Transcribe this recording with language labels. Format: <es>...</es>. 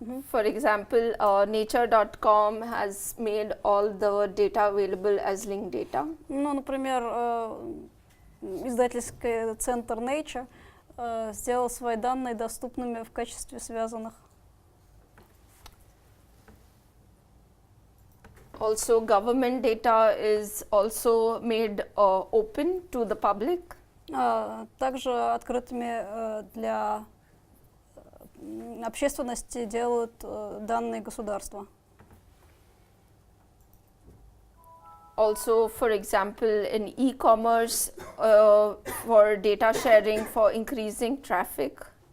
<en>For example, nature.com has made all the data available as linked data.</en> <ru>Ну, например, издательский центр Nature сделал свои данные доступными в качестве связанных.</ru> <en>Also, government data is also made open to the public.</en> <ru>Также открытыми для общественности делают данные государства.</ru> <en>Also, for example, in e-commerce, for data sharing for increasing traffic.</en>